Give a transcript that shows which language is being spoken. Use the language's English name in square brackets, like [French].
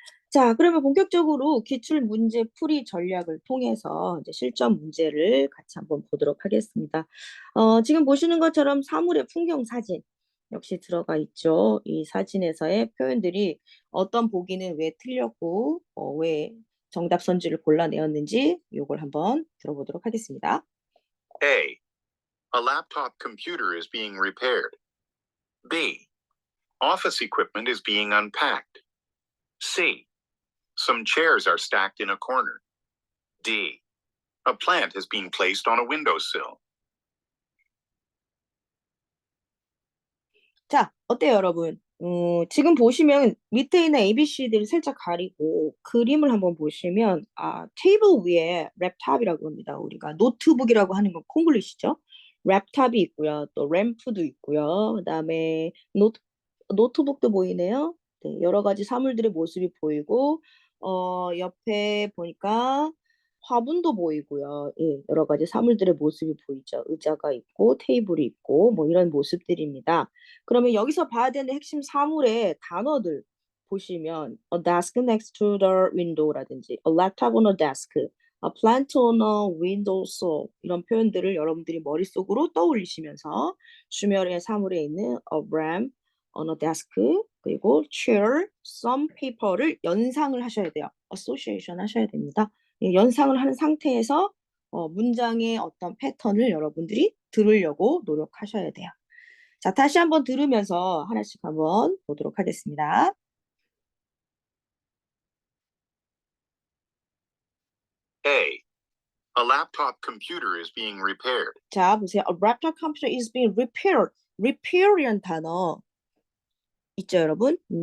[Korean] 자, 그러면 본격적으로 기출 문제 풀이 전략을 통해서 이제 실전 문제를 같이 한번 보도록 하겠습니다. 지금 보시는 것처럼 사물의 풍경 사진 역시 들어가 있죠. 이 사진에서의 표현들이 어떤 보기는 왜 틀렸고 왜 정답 선지를 골라내었는지 이걸 한번 들어보도록 하겠습니다. [English] A. A laptop computer is being repaired. B. Office equipment is being unpacked. C. Some chairs are stacked in a corner. D. A plant is being placed on a windowsill. [Korean] 자, 어때요, 여러분? 지금 보시면 밑에 있는 ABC들을 살짝 가리고 그림을 한번 보시면 테이블 위에 랩탑이라고 합니다. 우리가 노트북이라고 하는 건 콩글리시죠? 랩탑이 있고요. 또 램프도 있고요. 그다음에 노트북도 보이네요. 네, 여러 가지 사물들의 모습이 보이고 옆에 보니까 화분도 보이고요. 예, 여러 가지 사물들의 모습이 보이죠. 의자가 있고 테이블이 있고 뭐 이런 모습들입니다. 그러면 여기서 봐야 되는 핵심 사물의 단어들 보시면 [English] a desk next to the window [Korean] 라든지 [English] a laptop on a desk, a plant on a windowsill [Korean] 이런 표현들을 여러분들이 머릿속으로 떠올리시면서 주변의 사물에 있는 [English] a lamp on a desk [Korean] 그리고 chair, some paper를 연상을 하셔야 돼요. association 하셔야 됩니다. 예, 연상을 한 상태에서 문장의 어떤 패턴을 여러분들이 들으려고 노력하셔야 돼요. 자, 다시 한번 들으면서 하나씩 한번 보도록 하겠습니다. [English] A. A laptop computer is being repaired. [Korean] 자, 보세요. [English] A laptop computer is being repaired. [Korean] repair이란 단어 있죠, 여러분?